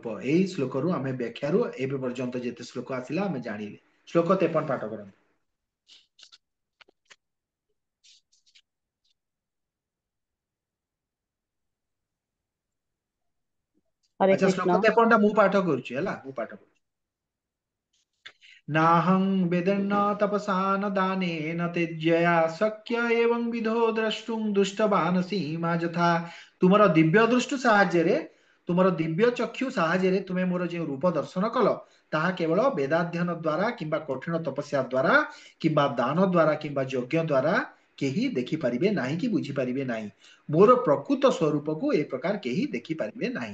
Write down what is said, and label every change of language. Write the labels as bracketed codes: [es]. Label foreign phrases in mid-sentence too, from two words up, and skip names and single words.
[or] ଏଇ ଶ୍ଲୋକରୁ ଆମେ ବ୍ୟାଖ୍ୟାରୁ ଏବେ ପର୍ଯ୍ୟନ୍ତ ଯେତେ ଶ୍ଲୋକ ଆସିଲା ଆମେ ଜାଣିଲେ। ଶ୍ଲୋକ 53 ପାଠ କରନ୍ତୁ। ହରେ ଆଚ୍ଛା, ଶ୍ଲୋକ କୃଷ୍ଣ। 53 ଟା ମୁଁ ପାଠ କରୁଛି ହେଲା, ମୁଁ ପାଠ କରୁଛି। [sa] नाहं वेदन्न तपसा न दानेन तेज्यया शक्य एवं विधो द्रष्टुम दुष्टबानसी ମା ଯଥା। [or] ତୁମର ଦିବ୍ୟ ଦୃଷ୍ଟି ସାହାଯ୍ୟରେ, ତୁମର ଦିବ୍ୟ ଚକ୍ଷୁ ସାହାଯ୍ୟରେ ତୁମେ ମୋର ଯେଉଁ ରୂପ ଦର୍ଶନ କଲ, ତାହା କେବଳ ବେଦାଧ୍ୟୟନ ଦ୍ଵାରା କିମ୍ବା କଠିନ ତପସ୍ୟା ଦ୍ଵାରା କିମ୍ବା ଦାନ ଦ୍ଵାରା କିମ୍ବା ଯଜ୍ଞ ଦ୍ଵାରା କେହି ଦେଖିପାରିବେ ନାହିଁ କି ବୁଝିପାରିବେ ନାହିଁ। ମୋର ପ୍ରକୃତ ସ୍ୱରୂପକୁ ଏ ପ୍ରକାର କେହି ଦେଖିପାରିବେ ନାହିଁ।